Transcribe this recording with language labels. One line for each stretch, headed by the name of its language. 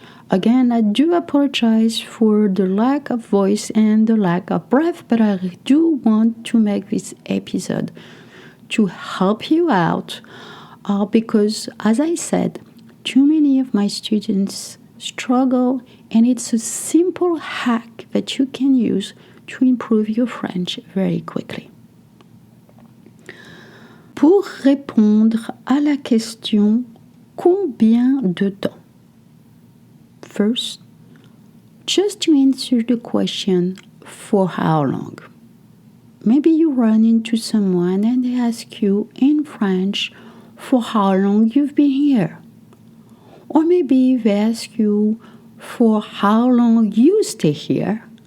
English: Again, I do apologize for the lack of voice and the lack of breath, but I do want to make this episode to help you out because, as I said, too many of my students struggle, and it's a simple hack that you can use to improve your French very quickly.
French: Pour répondre à la question combien de temps?
English: First, just to answer the question for how long. Maybe you run into someone and they ask you in French for how long you've been here. Or maybe they ask you for how long you stay here.